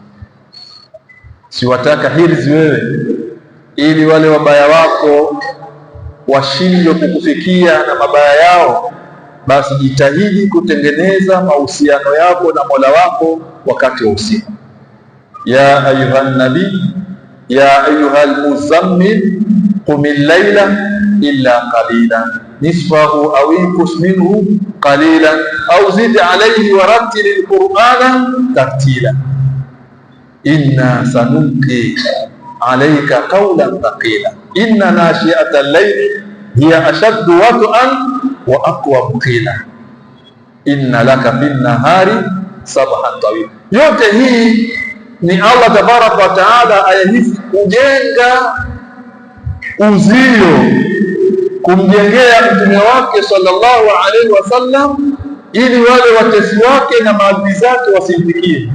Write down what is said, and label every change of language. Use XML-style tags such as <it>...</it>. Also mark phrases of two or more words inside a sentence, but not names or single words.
<sw>Siwataka hirzi wewe, ili wale wabaya wako washindwe kukufikia na mabaya yao, basi jitahidi kutengeneza mahusiano yako na Mola wako wakati wa usiku.</sw> <ar>يا أيها النبي يا أيها المزمل قم الليل إلا قليلا نصفه أو انقص منه قليلا أو زد عليه ورتل القرآن ترتيلا إنا سنلقي عليك قولا ثقيلا إن ناشئة الليل هي أشد وطئا وأقوم قيلا إن لك بالنهار سبحا طويلا.</ar> <sw>Yote hii ni</sw> <ar>الله تبارك وتعالى</ar> <sw>aya hizi kujenga uzio, kumjengea mtume wake</sw> <ar>صلى الله عليه وسلم,</ar> <sw>ili wale watesi wake na maadui zake wasimfikie.</sw>